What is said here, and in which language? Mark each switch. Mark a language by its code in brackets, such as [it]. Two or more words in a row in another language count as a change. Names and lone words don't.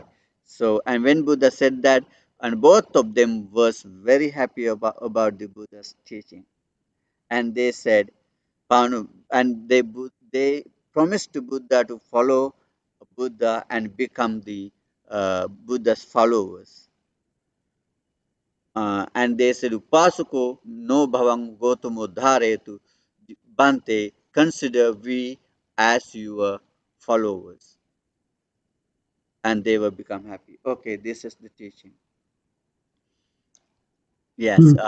[en] So and when Buddha said that, and both of them was very happy about the Buddha's teaching, and they said, and they promised to Buddha to follow Buddha and become the Buddha's followers. And they said, [pi] Upasako no bhavang gotamo dharetu bante, [en] consider we as your followers. And they will become happy. Okay, this is the teaching. Yes, mm.